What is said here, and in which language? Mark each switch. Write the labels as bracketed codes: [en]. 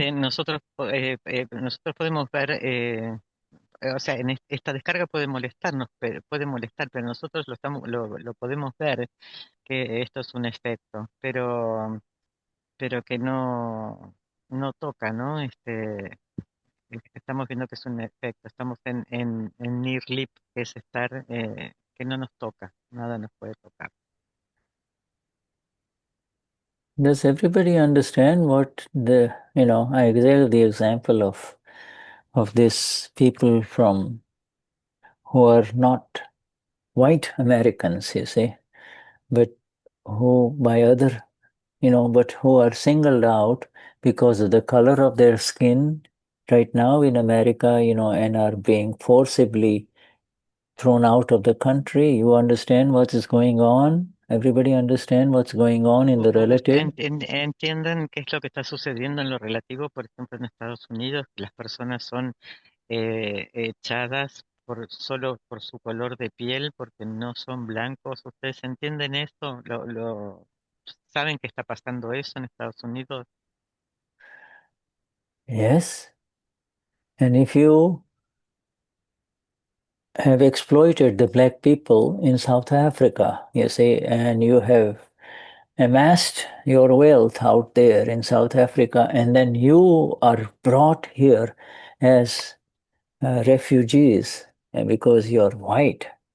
[es] Nosotros podemos ver, o sea, esta descarga puede molestarnos, pero nosotros lo podemos ver que esto es un efecto, pero que no toca, ¿no? Estamos viendo que es un efecto, estamos en near lip, que es estar, que no nos toca, nada nos puede tocar. [en] Does everybody understand what I gave the example of this people who are not white Americans, you see, but who but who are singled out because of the color of their skin right now in America, and are being forcibly thrown out of the country. You understand what is going on? Everybody understand what's going on in the relative? [es] Entienden qué es lo que está sucediendo en lo relativo, por ejemplo, en Estados Unidos, que las personas son echadas solo por su color de piel, porque no son blancos. ¿Ustedes entienden esto? ¿Saben que está pasando eso en Estados Unidos? [en] Yes. And if you have exploited the black people in South Africa, you see, and you have amassed your wealth out there in South Africa, and then you are brought here as refugees because you're white.